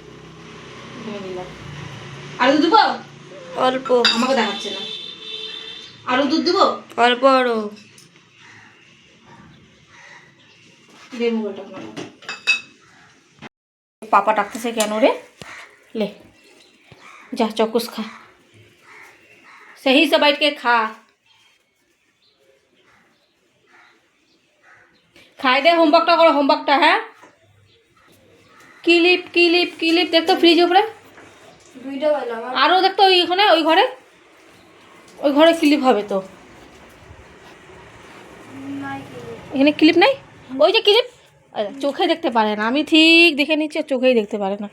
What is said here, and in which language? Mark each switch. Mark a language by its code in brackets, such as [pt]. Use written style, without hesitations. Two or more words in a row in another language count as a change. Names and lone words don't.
[bn] আরো দুধ দেবো? অল্প। আমাকে দেখাচ্ছে না। আরো দুধ দেবো? অল্প আরো দেবো। পাপা ডাকতেছে কেন রে? [hi] ले जा चौकुस खा, सही से बैठ के खा। खाए दे, [bn] होमवर्कটা করো, হোমওয়ার্কটা। হ্যাঁ, ক্লিপ ক্লিপ ক্লিপ দেখতো ফ্রিজ উপরে। দুইটা পাইলাম। আরও দেখতো ওইখানে, ওই ঘরে ক্লিপ হবে তো। এখানে ক্লিপ নাই? ওই যে ক্লিপ চোখে দেখতে পারে না। আমি ঠিক দেখে নিচ্ছি, চোখেই দেখতে পারে না।